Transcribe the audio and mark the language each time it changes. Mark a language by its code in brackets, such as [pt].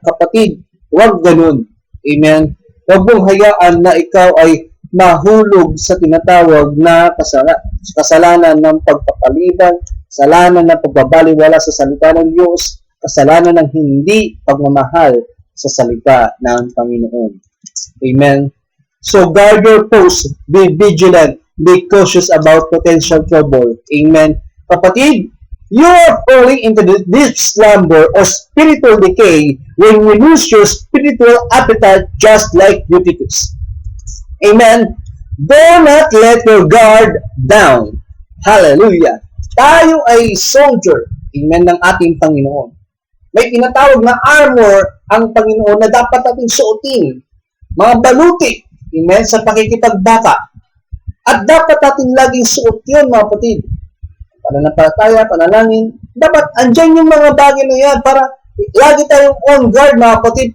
[tl] Kapatid, huwag ganun. Amen. Huwag mong hayaan na ikaw ay mahulog sa tinatawag na kasalanan ng pagpapaliban, kasalanan ng pagbabaliwala sa salita ng Diyos, kasalanan ng hindi pagmamahal sa salita ng Panginoon. Amen. [en] So guard your post, be vigilant, be cautious about potential trouble. Amen. [tl] Kapatid, [en] you are falling into the deep slumber or spiritual decay when you lose your spiritual appetite just like Eutychus. Amen. Do not let your guard down. [tl] Hallelujah. Tayo ay soldier, amen, ng ating Panginoon. May tinatawag na armor ang Panginoon na dapat nating suotin. Mga baluti, amen, sa pakikipagbaka. At dapat natin laging suot yun, mga kapatid. Pananampalataya, panalangin. Dapat andyan yung mga bagay na yan para lagi tayong [en] on guard, [tl] mga kapatid.